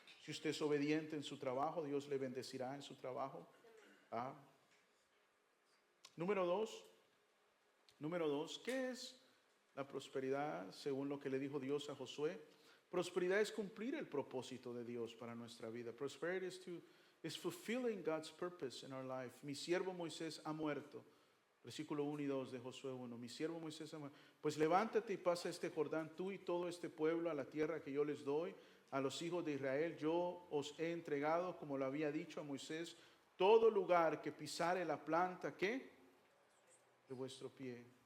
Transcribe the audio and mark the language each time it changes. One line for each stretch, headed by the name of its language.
Spanish: Si usted es obediente en su trabajo, Dios le bendecirá en su trabajo. Número dos, ¿qué es la prosperidad según lo que le dijo Dios a Josué? Prosperidad es cumplir el propósito de Dios para nuestra vida.
English: Prosperity is fulfilling God's purpose in our life.
Spanish: Mi siervo Moisés ha muerto. Versículo 1 y 2 de Josué 1. Mi siervo Moisés ha muerto. Pues levántate y pasa este Jordán, tú y todo este pueblo, a la tierra que yo les doy a los hijos de Israel. Yo os he entregado, como lo había dicho a Moisés, todo lugar que pisare la planta, ¿qué? De vuestro pie.